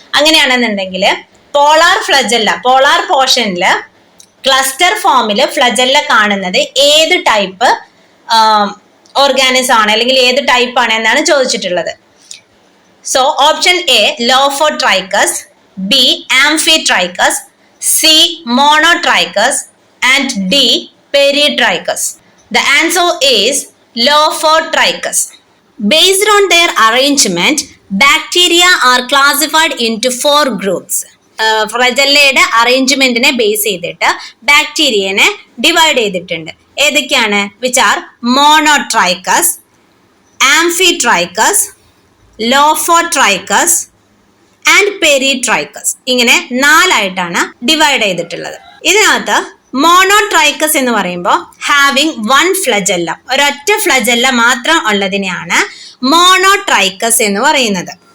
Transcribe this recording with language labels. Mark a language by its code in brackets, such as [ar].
[ml] അങ്ങനെയാണെന്നുണ്ടെങ്കിൽ polar flagella, polar പോർഷനില് cluster ഫോമില് flagella കാണുന്നത് ഏത് ടൈപ്പ് ഓർഗാനിസം ആണ്, അല്ലെങ്കിൽ ഏത് ടൈപ്പ് ആണ് എന്നാണ് ചോദിച്ചിട്ടുള്ളത്. [en] So option A lophotrichous, B amphitrichous, C, monotrichous, and D, peritrichous. The answer is Lophotrichous. Based on their arrangement, bacteria are classified into 4 groups. [ml] ഫ്ലജല്ലയുടെ അറേഞ്ച്മെന്റിനെ base ചെയ്തിട്ട് ബാക്ടീരിയനെ divide ചെയ്തിട്ടുണ്ട്. ഏതൊക്കെയാണ്? [en] Which are monotrichous, amphitrichous, lophotrichous and peritrichous. [ml] ഇങ്ങനെ 4 ആയിട്ടാണ് ഡിവൈഡ് ചെയ്തിട്ടുള്ളത്. ഇതിനകത്ത് മോണോട്രൈക്കസ് എന്ന് പറയുമ്പോൾ [en] having 1 flagella, [ml] ഒരൊറ്റ ഫ്ലജല്ല മാത്രം ഉള്ളതിനെയാണ് മോണോട്രൈക്കസ് എന്ന് പറയുന്നത്.